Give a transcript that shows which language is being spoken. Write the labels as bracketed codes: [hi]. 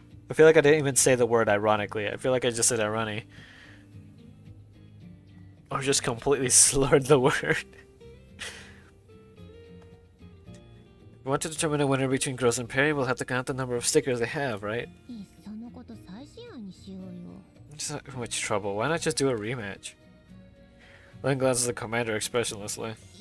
[en] I feel like I didn't even say the word ironically. I feel like I just said irony. Or just completely slurred the word. We want to determine a winner between Gross and Perry, we'll have to count the number of stickers they have, right? [ja] いっそのこと再試合にしようよ [en] It's not too much trouble. Why not just do a rematch? Len glances at the commander expressionlessly.